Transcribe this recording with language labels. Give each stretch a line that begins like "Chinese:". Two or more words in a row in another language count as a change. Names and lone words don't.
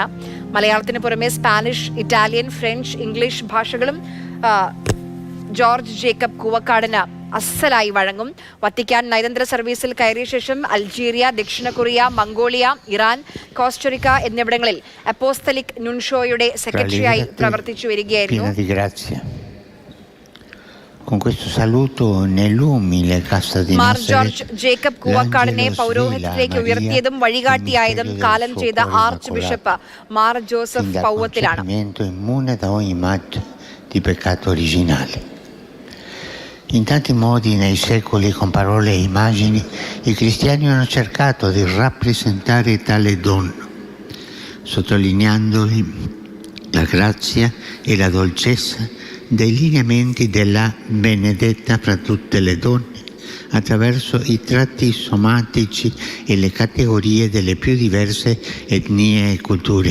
Malayalam: മലയാളത്തിന് പുറമെ സ്പാനിഷ്, ഇറ്റാലിയൻ, ഫ്രഞ്ച്, ഇംഗ്ലീഷ് ഭാഷകളും ജോർജ് ജേക്കബ് കൂവക്കാടിന് അസ്സലായി വഴങ്ങും. വത്തിക്കാൻ നയതന്ത്ര സർവീസിൽ കയറിയ ശേഷം അൾജീരിയ, ദക്ഷിണ കൊറിയ, മംഗോളിയ, ഇറാൻ, കോസ്റ്ററിക്ക എന്നിവിടങ്ങളിൽ അപ്പോസ്തലിക് നുൻഷോയുടെ സെക്രട്ടറിയായി പ്രവർത്തിച്ചു വരികയായിരുന്നു.
Italian: Con questo saluto nell'umile casa di
Malayalam: മാർ
Italian: Nazaret,
Malayalam: ജോർജ് ജേക്കബ് കൂവക്കാടിനെ പൗരോഹിത്യത്തിലേക്ക് ഉയർത്തിയതും വഴികാട്ടിയായതും കാലം ചെയ്ത ആർച്ച് ബിഷപ്പ് മാർ ജോസഫ് പൗവത്തിലാണ്.
Italian: immune da ogni matto di peccato originale. In tanti modi nei secoli, con parole e immagini, i cristiani hanno cercato di rappresentare tale dono, sottolineandoli la grazia e la dolcezza dei lineamenti della benedetta fra tutte le donne, attraverso i tratti somatici e le categorie delle più diverse etnie e culture.